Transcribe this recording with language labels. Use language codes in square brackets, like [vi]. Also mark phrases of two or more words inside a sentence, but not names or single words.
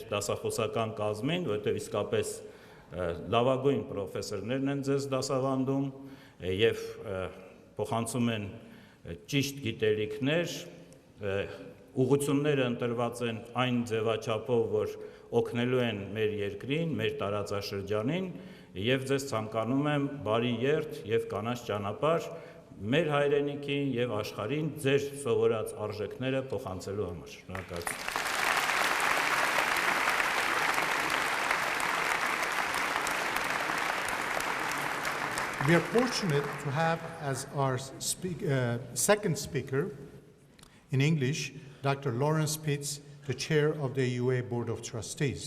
[hy] դասախոսական կազմին, որովհետև իսկապես լավագույն պրոֆեսորներն են ձեզ դասավանդում եւ փոխանցում են ճիշտ գիտելիքներ, ուղղությունները ընտրված են այն ձևաչափով, որ օգնելու են մեր երկրին, մեր տարածաշրջանին, եւ ձեզ ցանկանում եմ բարի երթ եւ կանաչ ճանապարհ մեր հայրենիքին եւ աշխարհին ձեր սովորած արժեքները փոխանցելու համար։ Շնորհակալություն։ [en] We are fortunate to have as our second speaker in English, Dr. Lawrence Pitts, the chair of the AUA Board of Trustees.